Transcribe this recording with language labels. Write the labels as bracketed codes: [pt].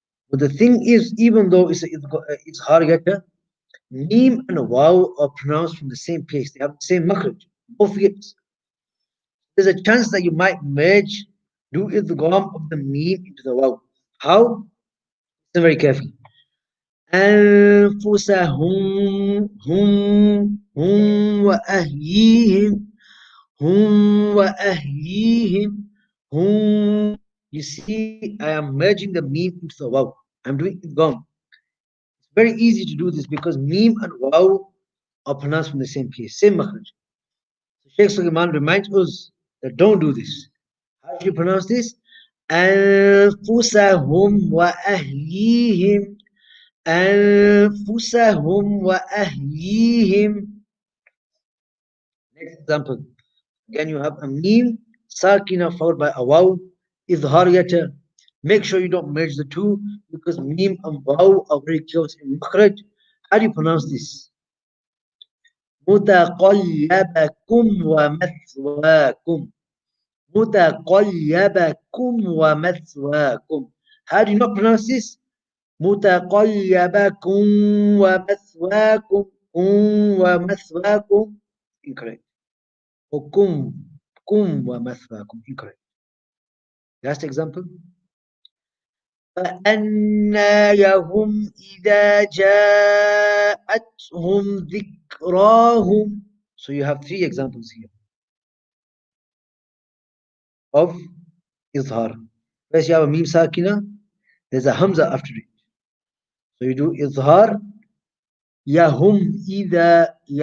[en] But the thing is, even though it's an Izhar letter, Meem and Waw are pronounced from the same place. They have the same makhraj, both lips. There's a chance that you might merge, do Idgham of the Meem into the Waw. How? Listen very carefully. [ar] أنفسهم هم وأهليهم هم وأهليهم هم. [en] You see, I am merging the Meem into the Waw. I'm doing Idgham. It's very easy to do this because Meem and Waw are pronounced from the same place, same makhraj. So Sheikh Sulaiman reminds us that don't do this. How do you pronounce this? [ar] أنفسهم وأهليهم أنفسهم وأهليهم. [en] Next example. Again, you have a Meem, Sakinah followed by a Waw, Izhar Yata. Make sure you don't merge the two because Meem and Waw are very close in makhraj. How do you pronounce this? [ar] متقلبكم ومثواكم متقلبكم ومثواكم. [en] How do you not pronounce this? [ar] متقلبكم ومثواكم ومثواكم. [en] Incorrect. [ar] وكم كم ومثواكم. [en] Incorrect. Last example. [ar] فأنى لهم إذا جاءتهم ذكراهم. [en] So you have three examples here of Izhar. First you have a Meem Sakina, there's a Hamza after it. So you do Izhar, Yahum Ida.